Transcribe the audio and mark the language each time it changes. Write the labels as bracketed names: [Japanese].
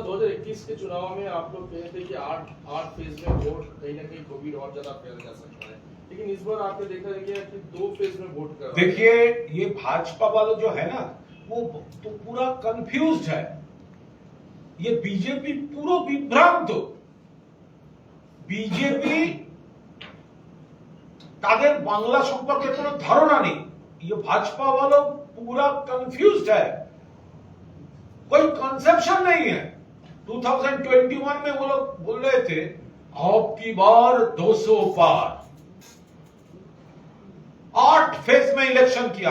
[Hindi] 2021 के चुनाव में आप लोग कहे थे कि 8 फेज में वोट कहीं ना कहीं कोविड और ज्यादा फैल जा सकता है, लेकिन इस बार आपने देखा गया कि 2 फेज में वोट कर। देखिए, ये भाजपा वाले जो है ना, वो तो पूरा कंफ्यूज्ड है। ये बीजेपी पूरा विभ्रांत। [Bangla] बीजेपी তাদের বাংলা সম্পর্কে কোনো ধারণা নেই। [Hindi] ये भाजपा वालों पूरा कंफ्यूज्ड है, कोई कंसेप्शन नहीं है। 2021 में वो लोग बोल रहे थे अब की बार 200 पार, 8 फेज में इलेक्शन किया।